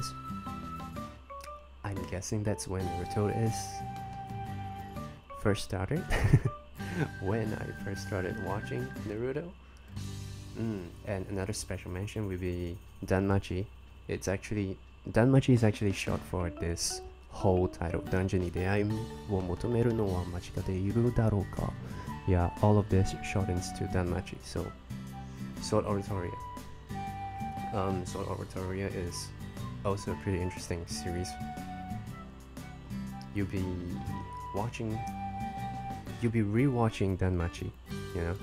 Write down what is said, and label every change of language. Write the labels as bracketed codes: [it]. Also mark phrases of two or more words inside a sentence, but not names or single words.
[en] I'm guessing that's when Naruto is first started. When I first started watching Naruto. And another special mention would be Danmachi. Danmachi is actually short for this whole title, Dungeon ni Deai wo motomeru no wa machika de iru daro ka. Yeah, all of this shortens to Danmachi. So, Sword Oratoria. Sword Oratoria is also a pretty interesting series. You'll be rewatching Danmachi, you know.